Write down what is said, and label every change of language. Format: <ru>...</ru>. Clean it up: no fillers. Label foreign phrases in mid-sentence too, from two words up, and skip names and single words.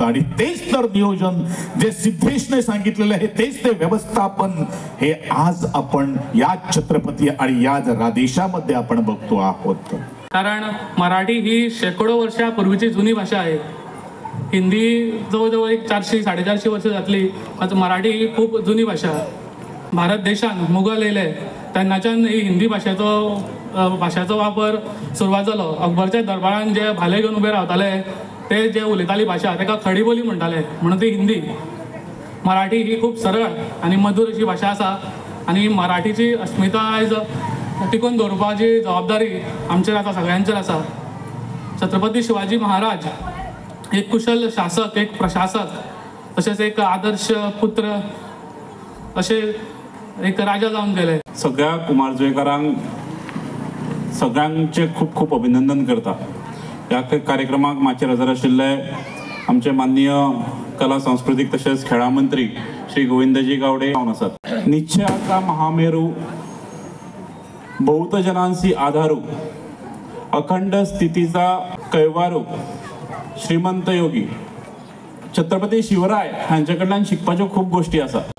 <mr>आणि तेच तर नियोजन जे सिद्धेशने सांगितलेलं आहे, तेच ते व्यवस्थापन हे आज आपण या छत्रपती आणि या देशामध्ये आपण बघतो आहोत. कारण मराठी ही शेकडो वर्षापूर्वीची जुनी भाषा आहे. हिंदी जवळजवळ 400-450 वर्ष जातली, मात्र मराठी ही खूप जुनी भाषा.</mr> <kok>भारत देशान मुघल येयले तेन्नाच्यान ही हिंदी भाषेचो वापर सुरवात जालो. अकबरच्या दरबारान जे भाले घेवन उबे रावताले ते जे उलयताली भाशा ताका खडी बोली म्हणटाले, म्हणून ती हिंदी. मराठी ही खूप सरळ आणि मधुर अशी भाषा आसा. आणि मराठीची अस्मिता आयज टिकून दवरपाची जबाबदारी आमचेर आसा, सगळ्यांचेर आसा. छत्रपती शिवाजी महाराज एक कुशल शासक, एक प्रशासक, तसेच एक आदर्श पुत्र असे एक राजा जावन गेले. सगळ्या कुमारजुंवेकारांक सगळ्यांचे खूप खूप अभिनंदन करता. ह्या कार्यक्रमाक माचेर हजर आशिल्ले आमचे माननीय कला सांस्कृतिक तसेच खेळा मंत्री श्री गोविंदजी गावडे आसात.</kok> <mr>निश्चयाचा महामेरू, बहुत जनांसी आधारू, अखंड स्थितीचा कैवारू,</mr> <kok>श्रीमंत योगी छत्रपती शिवराय हांचे कडल्यान शिकपाच्यो खूप गोष्टी आसात.</kok>